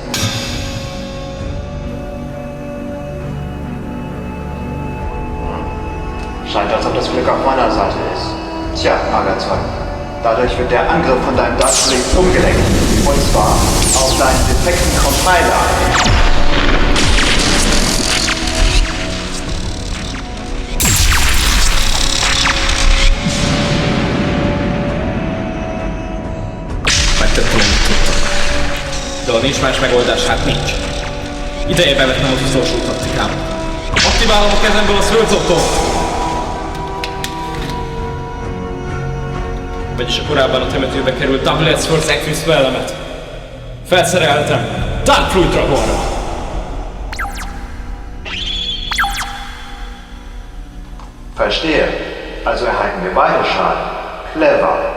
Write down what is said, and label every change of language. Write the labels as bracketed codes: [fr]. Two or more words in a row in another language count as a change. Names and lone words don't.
[de] Scheint, als ob das Glück auf meiner Seite ist. Tja, Agathon. Dadurch wird der Angriff von deinem Darkblade umgelenkt. Und zwar auf deinen defekten Compiler. [hu] Megtettem, amit tudtam. De ha nincs más megoldás, hát nincs. Ideje bevetnem az utolsó taktikámat. Aktiválom a kezemből a Swords of Dawn. Vagyis a korábban a temetőbe került Double-Edged Sword Equus spellemet. Felszereltem Darkfruit Dragonra. [de] Verstehe. Also erhalten wir beide Schaden. Clever.